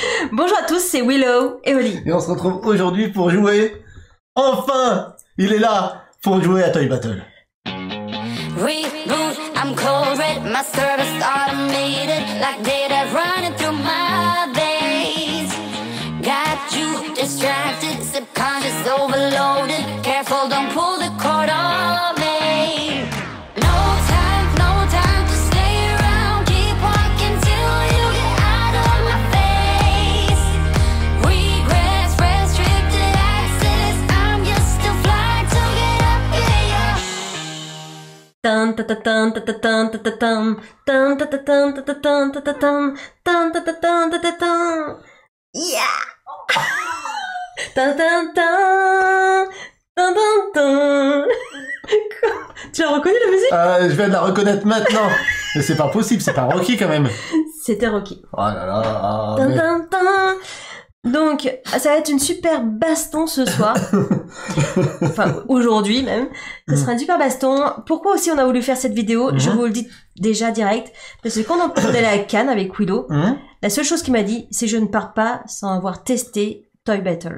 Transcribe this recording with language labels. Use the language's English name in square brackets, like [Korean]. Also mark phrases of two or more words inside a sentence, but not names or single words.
[French] Bonjour à tous, c'est Willow et Oli. Et on se retrouve aujourd'hui pour jouer. Enfin, il est là pour jouer à Toy Battle. [English] Reboot, I'm cold red, my service automated, like data running through my veins. Got you distracted, subconscious overloaded. Careful, don't pull the cord on me. No time to stay around. Keep walking till you get out of my face. Regrets, restricted access. I'm just a fly to get up in your. Tan ta ta tan ta ta tan ta ta tan tan ta ta tan ta ta tan ta ta tan tan ta ta tan ta ta tan. Yeah. Tan tan tan tan tan tan. [French] Tu as reconnu la musique? Je viens de la reconnaître maintenant. Mais c'est pas possible, c'est pas Rocky quand même. C'était Rocky. Oh là là. Tan Mais... tan tan. Donc, ça va être une super baston ce soir. Enfin, aujourd'hui même. Ce sera une super baston. Pourquoi aussi on a voulu faire cette vidéo? Je vous le dis déjà direct. Parce que quand on est allé à Cannes avec Willow, la seule chose qu'il m'a dit, c'est je ne pars pas sans avoir testé Toy Battle.